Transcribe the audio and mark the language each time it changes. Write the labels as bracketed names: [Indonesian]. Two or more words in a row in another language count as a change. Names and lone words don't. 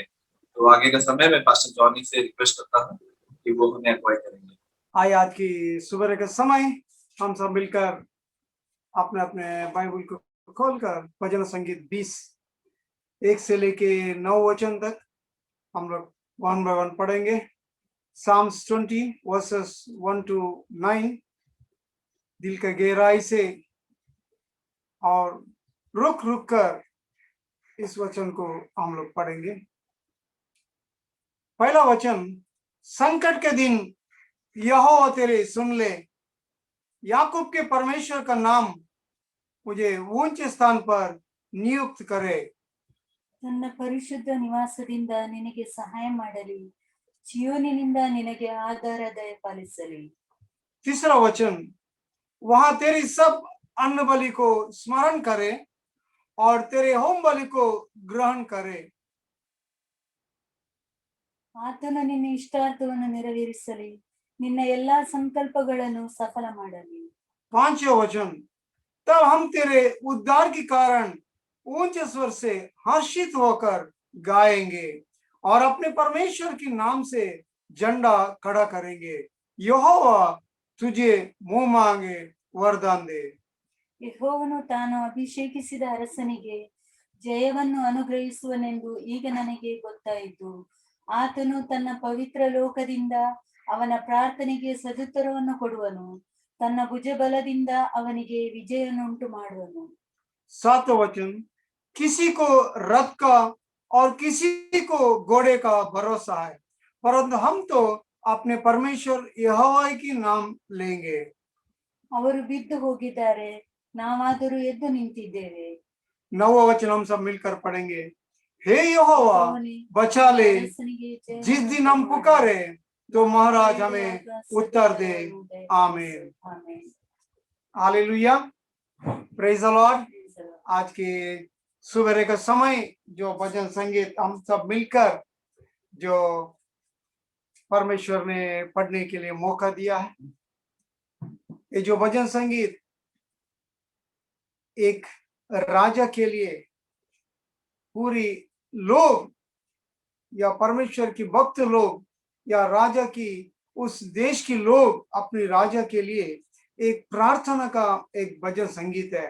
[Hindi] तो आगे का समय मैं पास्टर जॉनी से रिक्वेस्ट करता हूँ कि वो हमें अगुवाई करेंगे। आइए आज की सुबह का समय हम सब मिलकर अपने अपने बाइबल को खोलकर भजन संगीत 20 1 से लेके 9 वचन तक हम लोग 1 बाय 1 पढ़ेंगे। [English] Psalms 20 verses 1 to 9 [Hindi] दिल का गहराई से और रुक रुक कर इस वचन को हम लोग पढ़ेंगे। पहला वचन, संकट के दिन यहोवा तेरे सुन ले, याकूब के परमेश्वर का नाम मुझे ऊंचे स्थान पर नियुक्त करे। [Kannada] ತನ್ನ ಪರಿಶುದ್ಧ ನಿವಾಸದಿಂದ ನಿನಗೆ ಸಹಾಯ ಮಾಡಲಿ, ಚಿಯೋನಿನಿಂದ ನಿನಗೆ ಆಧಾರ ದಯಪಾಲಿಸಲಿ। [Hindi] तीसरा वचन, वहां तेरी सब अन्न बलि को स्मरण करे और तेरे होम बलि को ग्रहण करे। [Kannada] ಆತನು ನಿನ್ನ ಇಷ್ಟಾರ್ಥವನ್ನು ನೆರವೇರಿಸಲಿ, ನಿನ್ನ ಎಲ್ಲಾ ಸಂಕಲ್ಪಗಳನ್ನು ಸಫಲ ಮಾಡಲಿ। [Hindi] पांचवा वचन, तब हम तेरे उद्धार के कारण ऊंचे स्वर से हर्षित होकर गाएंगे और अपने परमेश्वर के नाम से झंडा खड़ा करेंगे। यहोवा तुझे मुंह मांगे वरदान दे। [Kannada] ಯೆಹೋವನು ತಾನು ಅಭಿಷೇಕಿಸಿದ ಅರಸನಿಗೆ ಜಯವನ್ನು ಅನುಗ್ರಹಿಸುವನೆಂದು ಈಗ ನನಗೆ ಗೊತ್ತಾಯಿತು। ಆತನು ತನ್ನ ಪವಿತ್ರ ಲೋಕದಿಂದ ಅವನ ಪ್ರಾರ್ಥನೆಗೆ ಸದುತ್ತರವನ್ನು ಕೊಡುವನು, ತನ್ನ ಭುಜಬಲದಿಂದ ಅವನಿಗೆ ವಿಜಯನ್ನುಂಟು ಮಾಡುವನು। [Hindi] सातवां वचन, किसी को रथ का और किसी को घोड़े का भरोसा है, परंतु हम तो अपने परमेश्वर यहोवा की नाम लेंगे। [Kannada] ಅವರು ಬಿದ್ದು ಹೋಗಿದ್ದಾರೆ, ನಾವಾದರೂ ಎದ್ದು ನಿಂತಿದ್ದೇವೆ। [Hindi] नौवां वचन हम सब मिलकर पढ़ेंगे। हे यहोवा बचा ले, [Kannada] ಅರಸನಿಗೆ [Hindi] जिस दिन हम पुकारे तो महाराज हमें उत्तर दे। आमीन। हालेलुया, [English] Praise the Lord. [Hindi] आज के सुबह का समय जो भजन संगीत हम सब मिलकर जो परमेश्वर ने पढ़ने के लिए मौका दिया है, ये जो भजन संगीत एक राजा के लिए पूरी लोग या परमेश्वर की भक्त लोग या राजा की उस देश की लोग अपने राजा के लिए एक प्रार्थना का एक भजन संगीत है।